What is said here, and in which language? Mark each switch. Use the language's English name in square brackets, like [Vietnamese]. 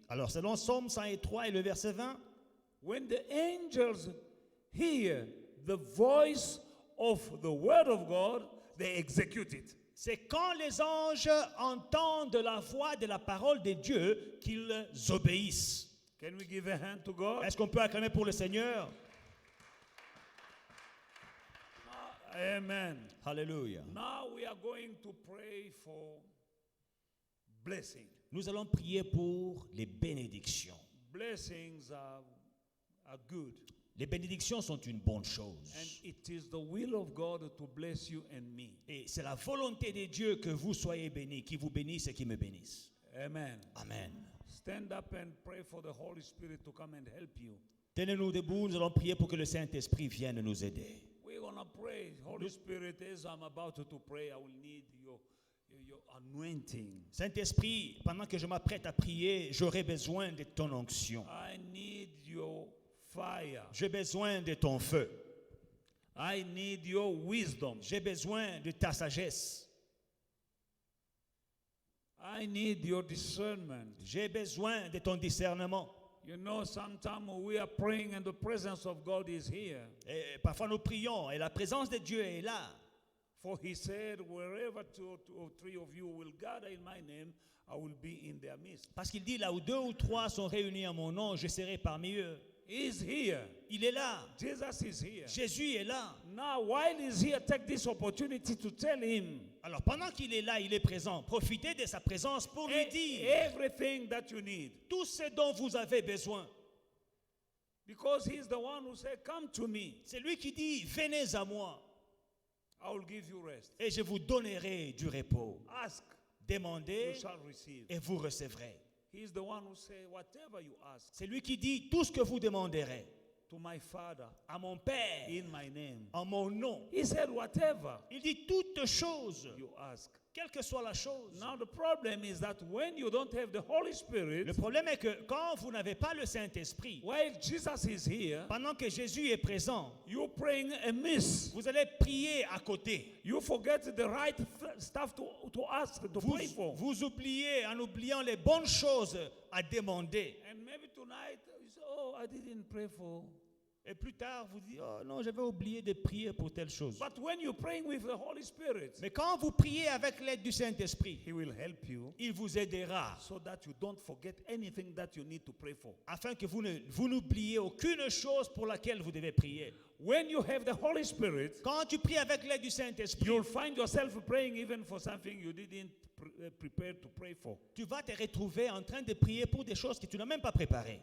[French] Alors, selon Psaume 103 et le verset 20, [English] when the angels hear the voice of the word of God, they execute it. [French] c'est quand les anges entendent la voix de la parole de Dieu qu'ils obéissent. [English] Can we give a hand to God? [French] Est-ce qu'on peut acclamer pour le Seigneur? Amen. Alléluia. [English] Now we are going to pray for blessing. [French] Nous allons prier pour les bénédictions. [English] Blessings are good. [French] Les bénédictions sont une bonne chose. [English] And it is the will of God to bless you and me. [French] Et c'est la volonté de Dieu que vous soyez bénis, qui vous bénisse et qui me bénisse. Amen. Amen. [English] Stand up and pray for the Holy Spirit to come and help you. [French] Tenez-nous debout, nous allons prier pour que le Saint-Esprit vienne nous aider. [English] We're going to pray. Holy Spirit, as I'm about to pray, I will need your anointing. [French] Saint-Esprit, pendant que je m'apprête à prier, j'aurai besoin de ton onction. [English] I need your fire. [French] J'ai besoin de ton feu. [English] I need your wisdom. [French] J'ai besoin de ta sagesse. [English] I need your discernment. [French] J'ai besoin de ton discernement. [English] You know, sometimes we are praying and the presence of God is here. [French] Et parfois nous prions et la présence de Dieu est là. [English] For he said, wherever two or three of you will gather in my name, I will be in their midst. [French] Parce qu'il dit, là où 2 ou 3 sont réunis en mon nom, je serai parmi eux. [English] He is here. [French] Il est là. [English] Jesus is here. [French] Jésus est là. [English] Now, while he's here, take this opportunity to tell him [French] Alors pendant qu'il est là, il est présent. Profitez de sa présence pour lui dire [English] everything that you need. [French] tout ce dont vous avez besoin. [English] Because he's the one who said, come to me. [French] C'est lui qui dit, venez à moi [English] I will give you rest. [French] et je vous donnerai du repos. [English] Ask, [French] Demandez [English] you shall receive. [French] et vous recevrez. [English] He's the one who said, whatever you ask [French] C'est lui qui dit, tout ce que vous demanderez [English] to my Father [French] à mon Père, [English] in my name. [French] en mon nom. [English] He said, whatever [French] Il dit toutes choses, [English] you ask. [French] quelle que soit la chose. [English] Now, the problem is that when you don't have the Holy Spirit, [French] Le problème est que quand vous n'avez pas le Saint-Esprit, [English] while Jesus is here, [French] pendant que Jésus est présent, [English] you're praying amiss. [French] vous allez prier à côté. [English] You forget the right stuff to ask, to pray for. [French] Vous oubliez en oubliant les bonnes choses à demander. [English] And maybe tonight you say, oh, I didn't pray for. [French] Et plus tard, vous dites, oh non, j'avais oublié de prier pour telle chose. [English] But when you're praying with the Holy Spirit, [French] Mais quand vous priez avec l'aide du Saint-Esprit, [English] He will help you [French] il vous aidera [English] so that you don't forget anything that you need to pray for. [French] afin que vous n'oubliez aucune chose pour laquelle vous devez prier. [English] When you have the Holy Spirit, [French] Quand tu pries avec l'aide du Saint-Esprit, [English] you'll find yourself praying even for something you didn't prepare to pray for. [French] tu vas te retrouver en train de prier pour des choses que tu n'as même pas préparées.